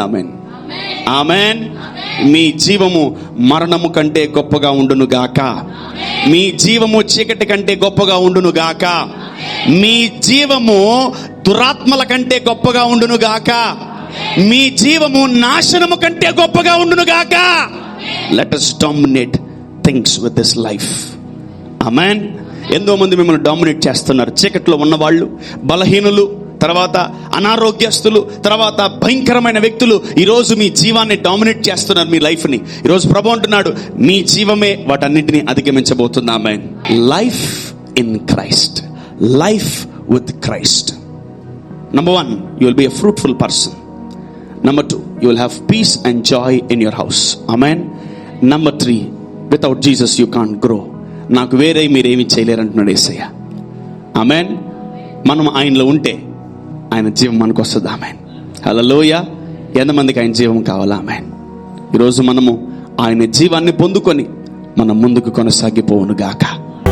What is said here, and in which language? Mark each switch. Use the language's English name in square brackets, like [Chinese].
[Telugu] ఆమేన్, ఆమేన్. మీ జీవము మరణము కంటే గొప్పగా ఉండును గాక. మీ జీవము చీకటి కంటే గొప్పగా ఉండును గాక. మీ జీవము దురాత్మల కంటే గొప్పగా ఉండును గాక. మీ జీవము నాశనము కంటే గొప్పగా ఉండును గాక. [English] Let us dominate things with this life. [Telugu] ఆమేన్. ఎంతో మంది మిమ్మల్ని డామినేట్ చేస్తున్నారు. చీకట్లో ఉన్నవాళ్ళు, బలహీనులు, తర్వాత అనారోగ్యస్తులు, తర్వాత భయంకరమైన వ్యక్తులు ఈరోజు మీ జీవాన్ని డామినేట్ చేస్తున్నారు, మీ లైఫ్ని. ఈరోజు ప్రభు అంటున్నాడు, మీ జీవమే వాటన్నిటిని అధిగమించబోతుంది. ఆమేన్. [English] Life in Christ, life with Christ. Number 1, you will be a fruitful person. Number 2, you will have peace and joy in your house. Amen. Number 3, without Jesus you can't grow. [Telugu] నాకు వేరే మీరేమి చేయలేరు అంటున్నాడు యేసయ్య. ఆమేన్. మనం ఆయనలో ఉంటే ఆయన జీవం మనకు వస్తుంది. ఆమేన్, హల్లెలూయా. ఎంతమందికి ఆయన జీవం కావాలా? ఆమేన్. ఈరోజు మనము ఆయన జీవాన్ని పొందుకొని మనం ముందుకు కొనసాగిపోవును గాక.